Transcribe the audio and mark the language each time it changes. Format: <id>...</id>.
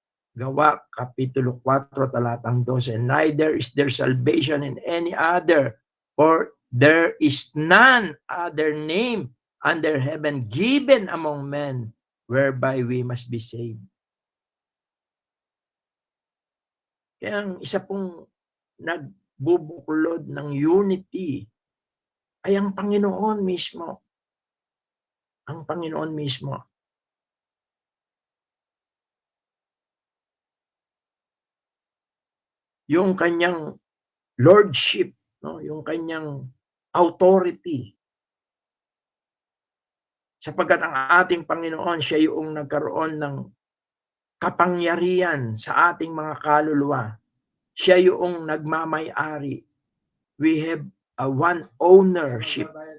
<tl>Gawa, Kapitulo 4, talatang 12,</tl> <en>neither is there salvation in any other, for there is none other name under heaven given among men whereby we must be saved.</en> <tl>Kaya ang isa pong nagbubuklod ng unity ay ang Panginoon mismo. Ang Panginoon mismo. Yung kanyang lordship, no? Yung kanyang authority. Sapagkat ang ating Panginoon, siya yung nagkaroon ng kapangyarihan sa ating mga kaluluwa. Siya yung nagmamay-ari.</tl> <en>We have a one ownership.</en>